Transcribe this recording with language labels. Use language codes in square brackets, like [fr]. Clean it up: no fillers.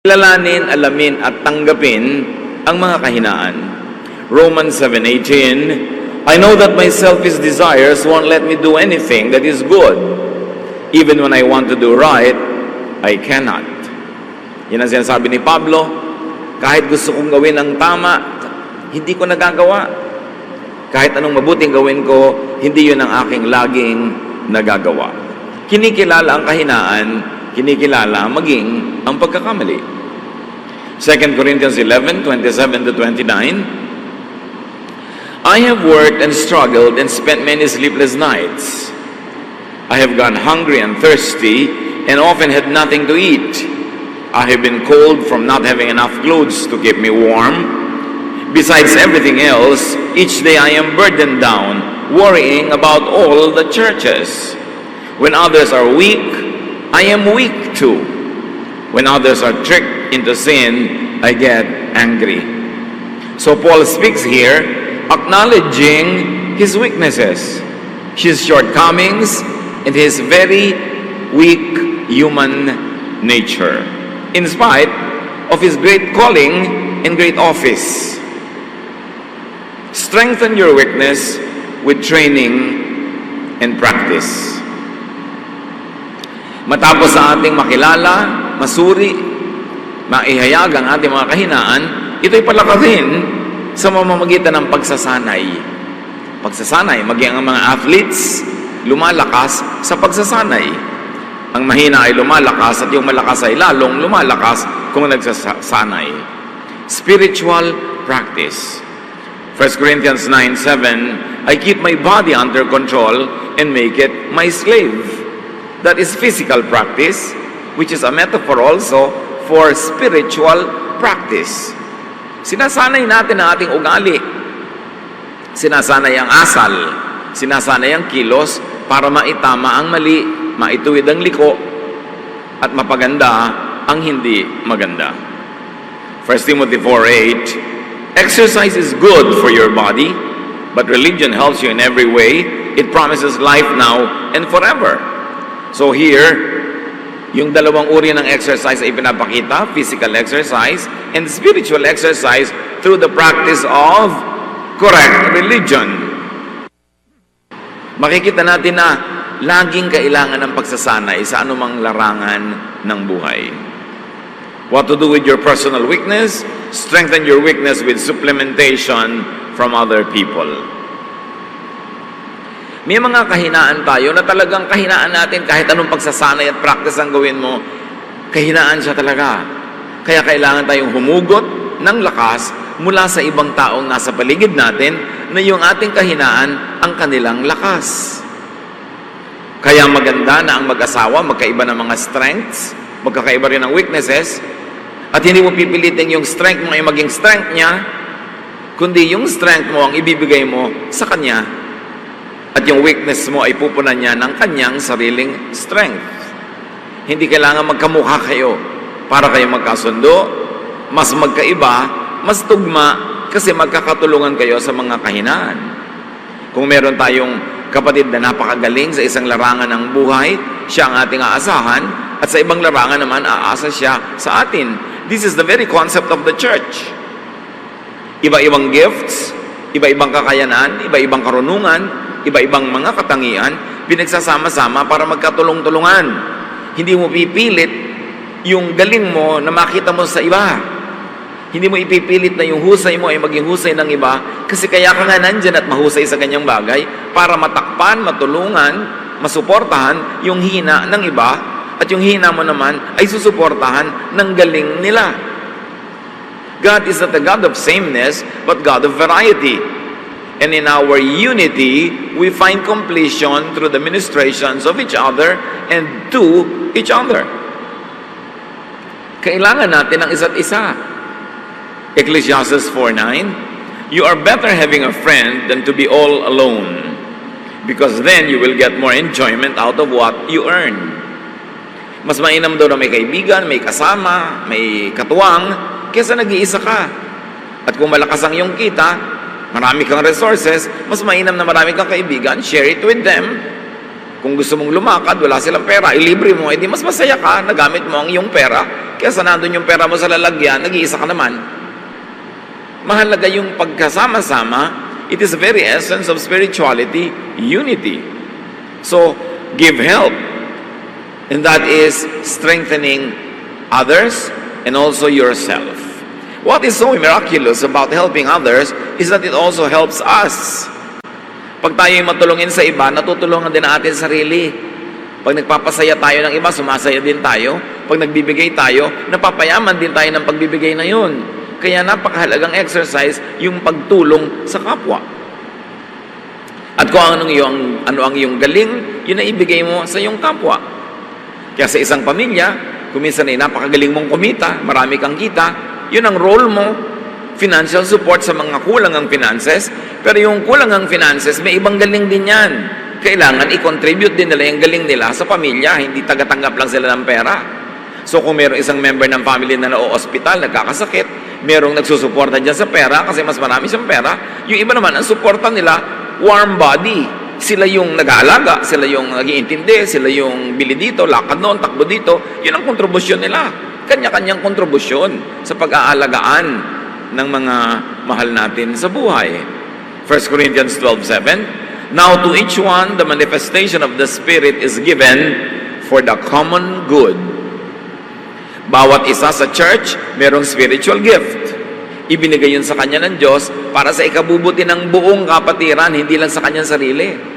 [tl] Kilalanin, alamin at tanggapin ang mga kahinaan. [en] Romans 7:18, I know that my selfish desires won't let me do anything that is good. Even when I want to do right, I cannot. [tl] Yan ang sinasabi ni Pablo, kahit gusto kong gawin ang tama, hindi ko nagagawa. Kahit anong mabuting gawin ko, hindi yun ang aking laging nagagawa. Kinikilala ang kahinaan, kinikilala maging ang pagkakamali. [en] 2 Corinthians 11:27-29, I have worked and struggled and spent many sleepless nights. I have gone hungry and thirsty and often had nothing to eat. I have been cold from not having enough clothes to keep me warm. Besides everything else, each day I am burdened down, worrying about all the churches. When others are weak, I am weak too. When others are tricked into sin, I get angry. So Paul speaks here, acknowledging his weaknesses, his shortcomings, and his very weak human nature, in spite of his great calling and great office. Strengthen your weakness with training and practice. [tl] Matapos sa ating makilala, masuri, maihayag ang ating mga kahinaan, ito'y palakasin sa mamamagitan ng pagsasanay. Pagsasanay, maging ang mga athletes, lumalakas sa pagsasanay. Ang mahina ay lumalakas at yung malakas ay lalong lumalakas kung nagsasanay. [en] Spiritual practice. 1 Corinthians 9:7, I keep my body under control and make it my slave. That is physical practice, which is a metaphor also for spiritual practice. [tl] Sinasanay natin ang ating ugali. Sinasanay ang asal. Sinasanay ang kilos para maitama ang mali, maituwid ang liko, at mapaganda ang hindi maganda. [en] 1 Timothy 4:8, exercise is good for your body, but religion helps you in every way. It promises life now and forever. So here, [tl] yung dalawang uri ng exercise ay pinapakita, [en] physical exercise and spiritual exercise through the practice of correct religion. [tl] Makikita natin na laging kailangan ng pagsasanay sa anumang larangan ng buhay. [en] What to do with your personal weakness? Strengthen your weakness with supplementation from other people. [tl] May mga kahinaan tayo na talagang kahinaan natin kahit anong pagsasanay at practice ang gawin mo, kahinaan siya talaga. Kaya kailangan tayong humugot ng lakas mula sa ibang taong nasa paligid natin na yung ating kahinaan ang kanilang lakas. Kaya maganda na ang mag-asawa, magkaiba ng mga strengths, magkakaiba rin ng weaknesses, at hindi mo pipilitin yung strength mo ay maging strength niya, kundi yung strength mo ang ibibigay mo sa kanya. At yung weakness mo ay pupunan niya ng kanyang sariling strength. Hindi kailangan magkamukha kayo para kayo magkasundo, mas magkaiba, mas tugma, kasi magkakatulungan kayo sa mga kahinaan. Kung meron tayong kapatid na napakagaling sa isang larangan ng buhay, siya ang ating aasahan, at sa ibang larangan naman, aasa siya sa atin. [en] This is the very concept of the church. [tl] Iba-ibang gifts, iba-ibang kakayanan, iba-ibang karunungan, iba-ibang mga katangian, pinagsasama-sama para magkatulong-tulungan. Hindi mo pipilit yung galing mo na makita mo sa iba. Hindi mo ipipilit na yung husay mo ay maging husay ng iba, kasi kaya ka nga nandyan at mahusay sa kanyang bagay para matakpan, matulungan, masuportahan yung hina ng iba, at yung hina mo naman ay susuportahan ng galing nila. [en] God is not a God of sameness, but God of variety. And in our unity, we find completion through the ministrations of each other and to each other. [tl] Kailangan natin ang isa't isa. [en] Ecclesiastes 4:9, you are better having a friend than to be all alone, because then you will get more enjoyment out of what you earn. [tl] Mas mainam daw na may kaibigan, may kasama, may katuwang, kesa nag-iisa ka. At kung malakas ang iyong kita, marami kang resources, mas mainam na marami kang kaibigan, [en] share it with them. [tl] Kung gusto mong lumakad, wala silang pera, ilibre mo, edi mas masaya ka, nagamit mo ang iyong pera, kaysa nandun yung pera mo sa lalagyan, nag-iisa ka naman. Mahalaga yung pagkasama-sama. [en] It is the very essence of spirituality, unity. So, give help. And that is strengthening others and also yourself. What is so miraculous about helping others is that it also helps us. [tl] Pag tayo'y matulungin sa iba, natutulungan din natin sarili. Pag nagpapasaya tayo ng iba, sumasaya din tayo. Pag nagbibigay tayo, napapayaman din tayo ng pagbibigay na yun. Kaya napakahalagang exercise yung pagtulong sa kapwa. At kung ano ang iyong galing, yun na ibigay mo sa iyong kapwa. Kaya sa isang pamilya, kung minsan ay napakagaling mong kumita, marami kang kita, yun ang role mo. Financial support sa mga kulang ang finances, pero yung kulang ang finances, may ibang galing din yan. Kailangan i-contribute din nila yung galing nila sa pamilya, hindi tagatanggap lang sila ng pera. So kung mayroong isang member ng family na na-hospital, nagkakasakit, mayroong nagsusuporta dyan sa pera kasi mas marami siyang pera, yung iba naman, ang suporta nila, warm body. Sila yung nag-aalaga, sila yung nag-iintindi, sila yung bili dito, lakad noon, takbo dito. Yun ang kontribusyon nila. Kanya-kanyang kontribusyon sa pag-aalagaan ng mga mahal natin sa buhay. [en] 1 Corinthians 12:7, now to each one the manifestation of the Spirit is given for the common good. [tl] Bawat isa sa church, merong spiritual gift. Ibinigay yun sa kanya ng Diyos para sa ikabubuti ng buong kapatiran, hindi lang sa kanyang sarili.